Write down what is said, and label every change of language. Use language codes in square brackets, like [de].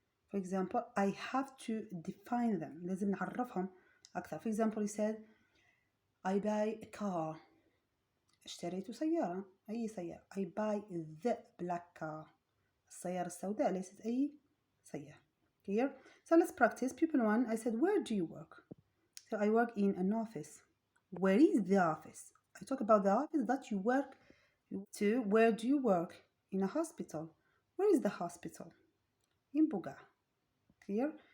[en] For example I have to define them. [ar] لازم نعرفهم أكثر. [en] For example he said I buy a car. [ar] اشتريت سيارة. أي سيارة. [en] I buy the black car. [ar] السيارة السوداء ليست أي سيارة. [en] Clear? So let's practice. People 1, I said, where do you work? So I work in an office. Where is the office? I talk about the office that you work. 2, where do you work? In a hospital. Where is the hospital? In Buga. Clear?